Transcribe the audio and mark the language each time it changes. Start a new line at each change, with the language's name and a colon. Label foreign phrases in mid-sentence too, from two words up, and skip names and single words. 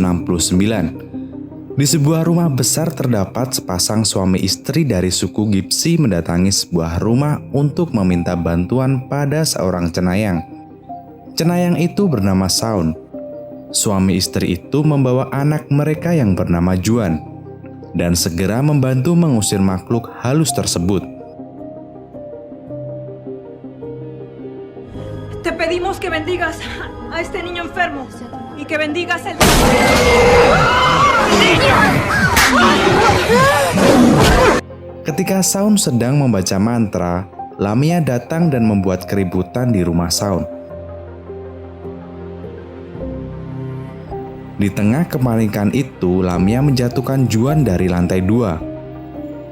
Indonesian: Di sebuah rumah besar terdapat sepasang suami istri dari suku Gypsy mendatangi sebuah rumah untuk meminta bantuan pada seorang cenayang. Cenayang itu bernama Shaun. Suami istri itu membawa anak mereka yang bernama Juan dan segera membantu mengusir makhluk halus tersebut.
Spanish: Te pedimos que bendigas a este niño enfermo y que bendigas el...
Indonesian: Ketika Shaun sedang membaca mantra, Lamia datang dan membuat keributan di rumah Shaun. Di tengah kepanikan itu, Lamia menjatuhkan Juan dari lantai 2.